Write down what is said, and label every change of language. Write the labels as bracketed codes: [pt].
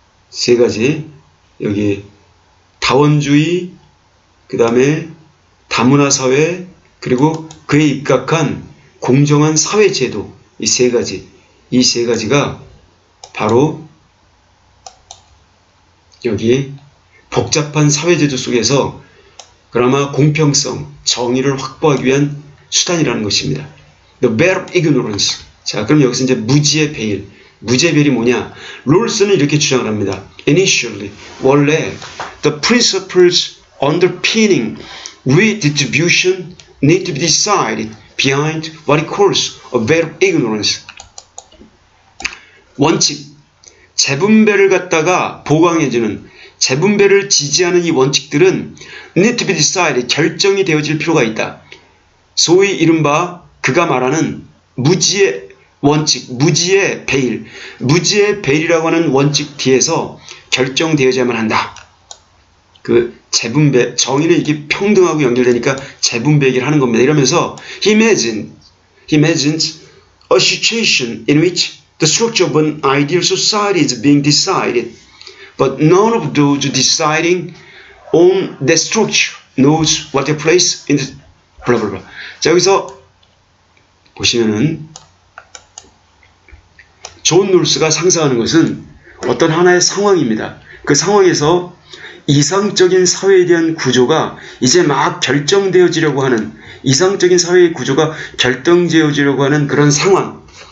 [ko] 세 가지, 여기 다원주의, 그 다음에 다문화 사회, 그리고 그에 입각한 공정한 사회 제도, 이 세 가지가 바로 여기 복잡한 사회 제도 속에서 그나마 공평성, 정의를 확보하기 위한 수단이라는 것입니다. [en] The veil of ignorance. [ko] 자, 그럼 여기서 이제 무지의 베일. 무지의 베일이 뭐냐? 롤스는 이렇게 주장을 합니다. [en] Initially, [ko] 원래 [en] the principles underpinning redistribution need to be decided behind what he calls a veil of ignorance. [ko] 원칙, 재분배를 갖다가 보강해주는, 재분배를 지지하는 이 원칙들은 [en] need to be decided, [ko] 결정이 되어질 필요가 있다. 소위 이른바 그가 말하는 무지의 원칙, 무지의 베일, 무지의 베일이라고 하는 원칙 뒤에서 결정되어야만 한다. 그 재분배, 정의는 이게 평등하고 연결되니까 재분배 얘기를 하는 겁니다. 이러면서 [en] he imagines a situation in which the structure of an ideal society is being decided, but none of those deciding on that structure knows what their place in the blah blah blah. [ko] 자, 여기서 보시면은 존 롤스가 상상하는 것은 어떤 하나의 상황입니다. 그 상황에서 이상적인 사회에 대한 구조가 이제 막 결정되어지려고 하는, 이상적인 사회의 구조가 결정되어지려고 하는 그런 상황.